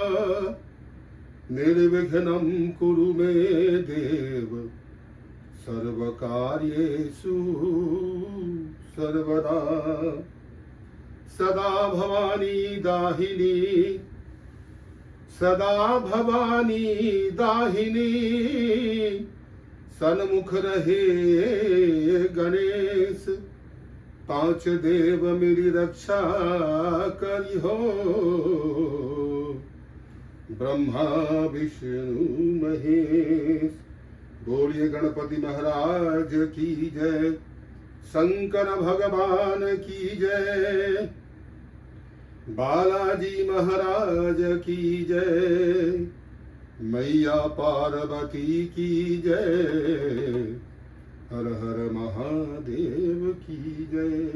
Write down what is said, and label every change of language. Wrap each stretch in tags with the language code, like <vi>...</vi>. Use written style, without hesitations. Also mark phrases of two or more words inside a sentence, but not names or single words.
<sa>निर्विघ्नं कुरु मे देव सर्वकार्येषु सर्वदा</sa> <hi>सदा भवानी दाहिनी सन्मुख रहे गणेश पांच देव मेरी रक्षा करिहो ब्रह्मा विष्णु महेश। बोलिए गणपति महाराज की जय, शंकर भगवान की जय, बालाजी महाराज की जय, मैया पार्वती की जय, हर हर महादेव की जय।</hi>